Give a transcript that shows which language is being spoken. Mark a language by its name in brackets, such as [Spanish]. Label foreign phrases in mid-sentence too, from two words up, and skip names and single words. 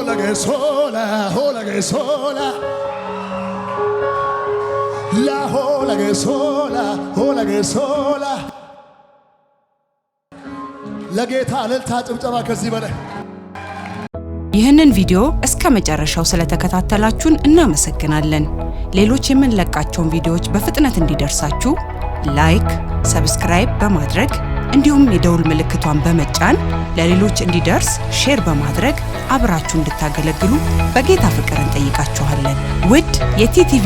[Amharic] sola, hola che sola. La hola che sola, hola che sola. ለጌታ እልልታ ጭብጨባ ከዚህ በላይ። ይህንን ቪዲዮ እስከ መጨረሻው ስለተከታተላችሁን እናመሰግናለን። ሌሎች የምንለቃቸውን ቪዲዮዎች በፍጥነት እንዲደርሳችሁ ላይክ፣ ሰብስክራይብ በማድረግ እንዲሁም የደውል ምልክቷን በመጫን ለሌሎች እንዲደርስ ሼር በማድረግ አብራችሁ እንድታገለግሉ በጌታ ፍቅር እንጠይቃችኋለን። ውድ የቲቲቪ